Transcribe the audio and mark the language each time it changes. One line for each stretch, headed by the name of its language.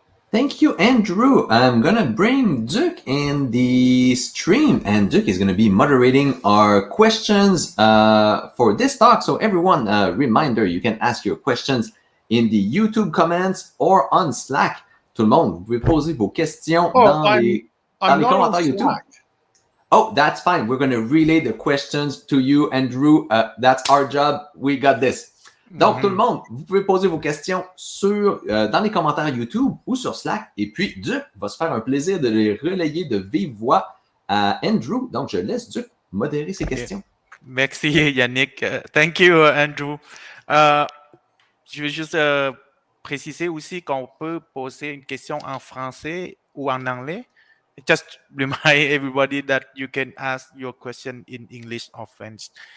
English: Thank you, Andrew. I'm going to bring Duke in the stream, and Duke is going to be moderating our questions for this talk. So everyone, reminder, you can ask your questions in the YouTube comments or on Slack.
French: Tout le monde, vous pouvez poser vos questions dans les commentaires YouTube.
English: Oh, that's fine. We're going to relay the questions to you, Andrew. That's our job. We got this.
French: Donc, tout le monde, vous pouvez poser vos questions dans les commentaires YouTube ou sur Slack. Et puis, Duke va se faire un plaisir de les relayer de vive voix à Andrew. Donc, je laisse Duke modérer ses questions.
English: Merci, Yannick. Thank you, Andrew.
French: Je veux juste préciser aussi qu'on peut poser une question en français ou en anglais.
English: Just remind everybody that you can ask your question in English or French.